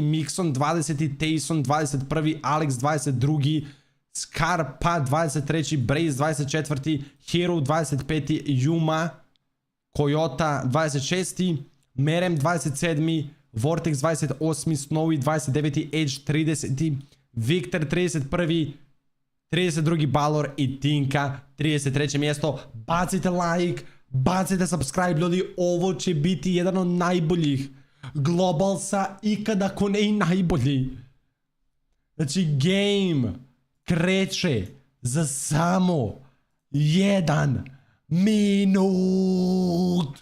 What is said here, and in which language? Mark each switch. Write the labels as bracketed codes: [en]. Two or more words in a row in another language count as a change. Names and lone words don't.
[hr] Mixon 20, Tayson 21, Alex 22, Scarpa 23, Braze 24, Hero 25, Yuma, Coyota 26, Merem 27, Vortex 28, Snowy 29, Edge 30, Victor 31, 32 Balor i Tinka 33 mjesto. Bacite like, bacite subscribe, ljudi, ovo će biti jedan od najboljih Globalsa ikada, ako ne i najbolji. Znači, game kreće za samo 1 minut.